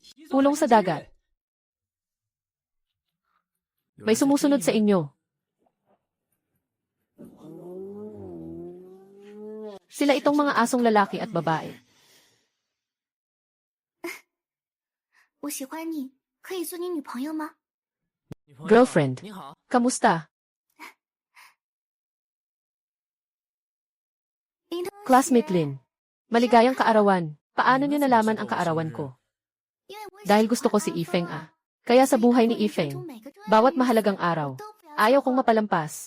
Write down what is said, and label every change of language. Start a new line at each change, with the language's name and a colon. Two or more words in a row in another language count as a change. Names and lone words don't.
Filipino: Pulong sa dagat. May sumusunod sa inyo. Sila itong mga asong lalaki at babae.
Chinese: 可以做你女朋友吗？
Filipino: Girlfriend. Kamusta? Classmate Lin. Maligayang kaarawan. Paano niyo nalaman ang kaarawan ko? Dahil gusto ko si Ifeng ah. Kaya sa buhay ni Ifeng, bawat mahalagang araw, ayaw kong mapalampas.